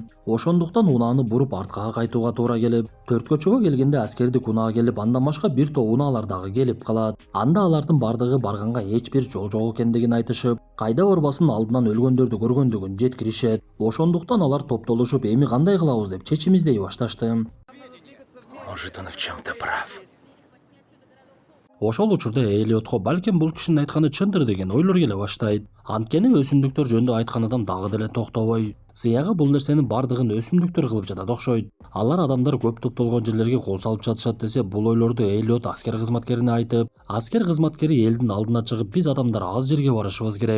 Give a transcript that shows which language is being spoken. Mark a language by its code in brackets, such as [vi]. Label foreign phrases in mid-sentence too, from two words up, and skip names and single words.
[ky] Ошондуктан унааны буруп артка кайтууга туура келип, төрткөчөгө келгенде аскердик унаа келип, андан башка бир топ унаалар дагы келип калат. Анда алардын бардыгы барганга эч бир жол жок экендигин айтышып, кайда барбасын алдынан өлгөндөрдү көргөндүгүн жеткиришет. Ошондуктан алар топтолушуп, эми кандай кылабыз деп чечим издей башташты. [ru] Может, он в чем-то прав. [ky] Ошол учурда Элиотко балким бул кишинин айтканы чындыр деген ойлор келе баштайт. Анткени өсүмдүктөр жөнүндө айткан адам дагы деле токтобой. Сыягы бул нерсенин бардыгын өсүмдүктөр кылып жатат окшойт. Алар адамдар көп топтолгон жерлерге кол салып жатышат десе, бул ойлорду Элиот аскер кызматкерине айтып, аскер кызматкери элдин алдына чыгып, биз адамдар аз жерге барышыбыз керек.